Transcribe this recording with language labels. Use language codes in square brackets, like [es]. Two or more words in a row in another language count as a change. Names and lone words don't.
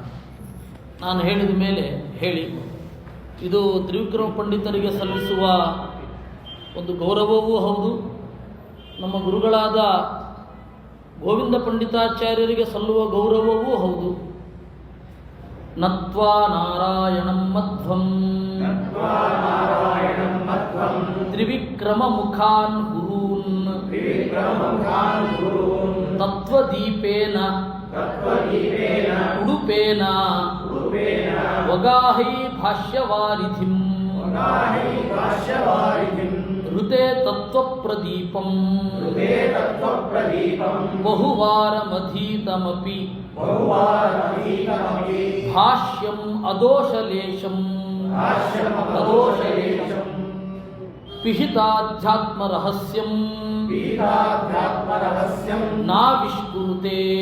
[kn] ನಾನು ಹೇಳಿದ ಮೇಲೆ ಹೇಳಿ. ಇದು ತ್ರಿವಿಕ್ರಮ ಪಂಡಿತರಿಗೆ ಸಲ್ಲಿಸುವ ಒಂದು ಗೌರವವೂ ಹೌದು, ನಮ್ಮ ಗುರುಗಳಾದ ಗೋವಿಂದ ಪಂಡಿತಾಚಾರ್ಯರಿಗೆ ಸಲ್ಲುವ ಗೌರವವೂ ಹೌದು. [sa] ನತ್ವಾ ನಾರಾಯಣಂ ಮಧ್ವಂ ತ್ರಿವಿಕ್ರಮ ಮುಖಾನ್ ಗುರೂನ್ ತತ್ವದೀಪೇನ ಉಡುಪೇನ ವಗಾಹೈ ಭಾಷ್ಯವಾರಿಧಿಂ ಋತೆ ತತ್ವಪ್ರದೀಪಂ ಬಹುವಾರಮಧೀತಮಪಿ ಭಾಷ್ಯಂ ಅದೋಷಲೇಶಂ ಪಿಹಿತಾಧ್ಯಾತ್ಮರಹಸ್ಯಂ ನಾವಿಷ್ಕುರುತೆ